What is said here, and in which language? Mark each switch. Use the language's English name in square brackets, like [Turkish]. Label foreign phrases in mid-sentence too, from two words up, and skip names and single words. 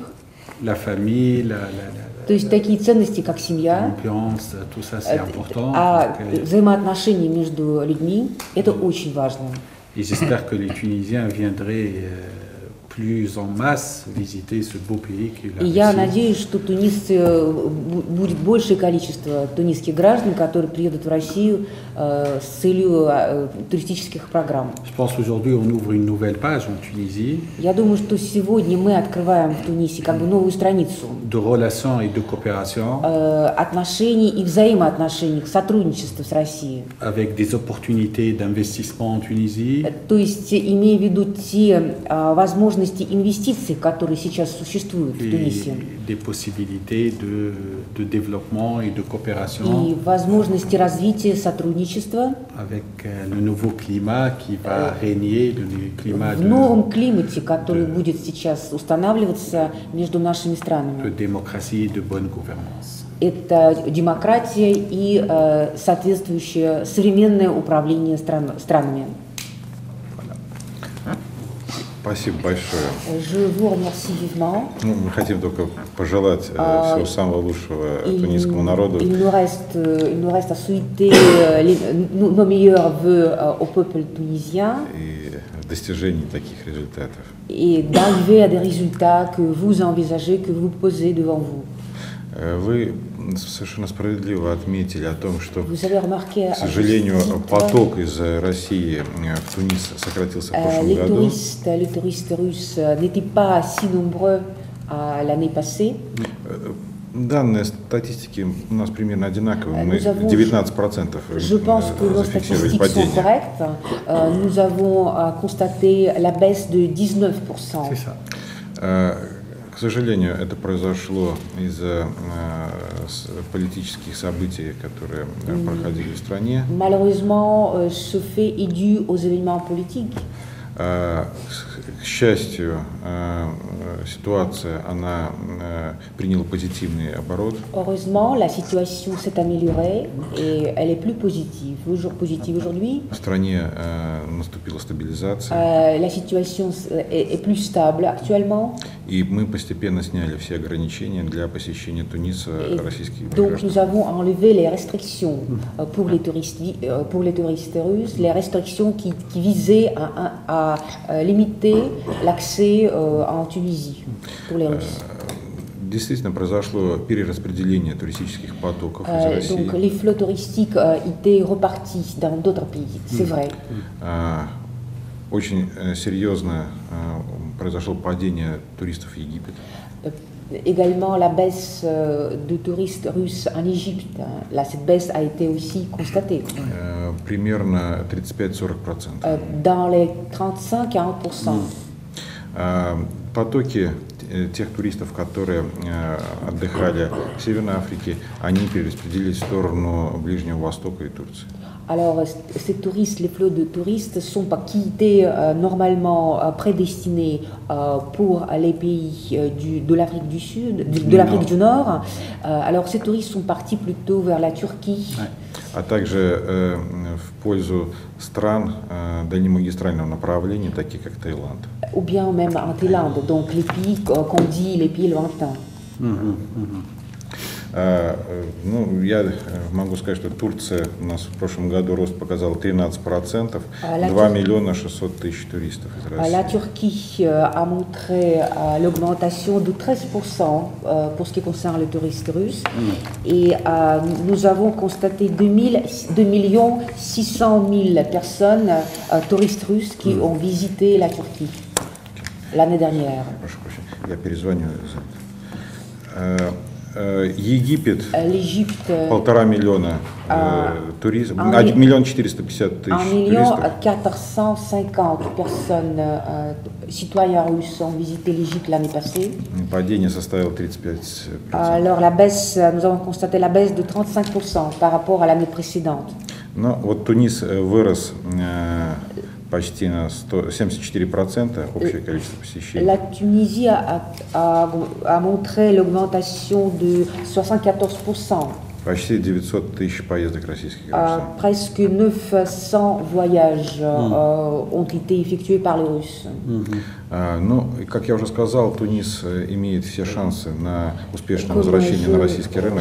[French] La famille, [Russian] То есть такие ценности, как семья, [French] tout ça, c'est important. [Russian] взаимоотношения между людьми, это очень важно. [French] Et j'espère que les Tunisiens viendraient plus en masse visiter ce beau pays qui est la [Russian] И я [French] Russie. [Russian] надеюсь, что будет большее количество тунисских граждан, которые приедут в Россию с целью туристических программ. [French] Je pense qu'aujourd'hui, on ouvre une nouvelle page en Tunisie. [Russian] Я думаю, что сегодня мы открываем в Тунисе как бы новую страницу [French] De relations et de coopération [Russian] отношений и взаимоотношений, сотрудничества с Россией. [French] avec des opportunités d'investissement en Tunisie. [Russian] То есть, имея в виду те возможности инвестиций, которые сейчас существуют в Тунисе. [French] Des possibilités de développement et de coopération. [Russian] И возможности развития сотрудничества. [French] Avec le nouveau climat qui va régner, le climat [Russian] в новом климате, который будет сейчас устанавливаться между нашими странами. [French] de démocratie et de bonne gouvernance. [Russian] Это демократия и соответствующее современное управление странами. Спасибо большое. [French] Je vous remercie vivement. [Russian] Мы хотим только пожелать всего самого лучшего тунисскому народу. [French] Il nous reste à souhaiter nos meilleurs vœux au peuple tunisien. [Russian] И достижений таких результатов. [French] Et d'arriver à des résultats que vous envisagez, que vous posez devant vous. [Russian] Вы совершенно справедливо отметили о том, что, [French] Vous avez remarqué, [Russian] к сожалению, поток из России в Тунис сократился в прошлом году. [French] Les touristes russes n'étaient pas si nombreux l'année passée. [Russian] Данные статистики у нас примерно одинаковые. Мы 19% [French] Je pense que nos [Russian] зафиксировали [French] statistiques sont [Russian] падение. [French] correctes. Nous avons constaté la baisse de 19%. C'est ça. [Russian] К К сожалению, это произошло из-за политических событий, которые проходили в стране. [French] Malheureusement, ce fait est dû aux événements politiques. [Russian] К счастью, ситуация она приняла позитивный оборот. [French] Heureusement, la situation s'est améliorée et elle est plus positive aujourd'hui. [Russian] В стране наступила стабилизация. [French] La situation est plus stable actuellement. [Russian] И мы постепенно сняли все ограничения для посещения Туниса российских [French] Donc [Russian] граждан. [French] nous avons enlevé les restrictions pour les touristes russes, les restrictions qui visaient à limiter l'accès en Tunisie pour les Russes. [Russian] Действительно произошло перераспределение туристических потоков из России. [French] Donc les flots touristiques étaient repartis dans d'autres pays, c'est vrai. [Russian] Очень серьезно произошло падение туристов в Египет. [French] Également la baisse de touristes russes en Égypte. Là, cette baisse a été aussi constatée. [Russian] Примерно 35-40%. [French] Dans les 35-40%. [Russian] Потоки тех туристов, которые отдыхали в Северной Африке, они перераспределились в сторону Ближнего Востока и Турции. [French] Alors, ces touristes, les flots de touristes qui étaient normalement prédestinés pour les pays de l'Afrique du Sud, de l'Afrique du Nord. Alors, ces touristes sont partis plutôt vers la Turquie. [Russian] А также в пользу стран дальнемагистрального направления, таких как Таиланд. [French] Ou bien même en Thaïlande, donc les pays qu'on dit les pays lointains. [Russian] Ну, я могу сказать, что Турция у нас в прошлом году рост показал 13%, 2 миллиона 600 тысяч туристов из России. [French] La Turquie a montré l'augmentation de 13% pour ce qui concerne les touristes russes. Et nous avons constaté 2 millions 600 000 personnes, touristes russes, qui ont visité la Turquie l'année dernière. [Russian] Прошу прощения, я перезвоню. Египет, [French] l'Égypte, [Russian] 1,5 миллиона туристов, 1 миллион 450 тысяч [French] 1 million [Russian] туристов. [French] 450 personnes, citoyens russes, ont visité l'Égypte l'année passée. [Russian] Падение составило 35%. [French] Alors la baisse, nous avons constaté la baisse de 35% par rapport à l'année précédente. [Russian] Но вот Тунис вырос почти на 74% общее количество посещений. [French] La Tunisie a montré l'augmentation de 74%. [Russian] Почти 900 тысяч поездок российских граждан. [French] Presque 900 voyages ont été effectués par les Russes. [Russian] Ну, как я уже сказал, Тунис имеет все шансы на успешное возвращение на российский рынок.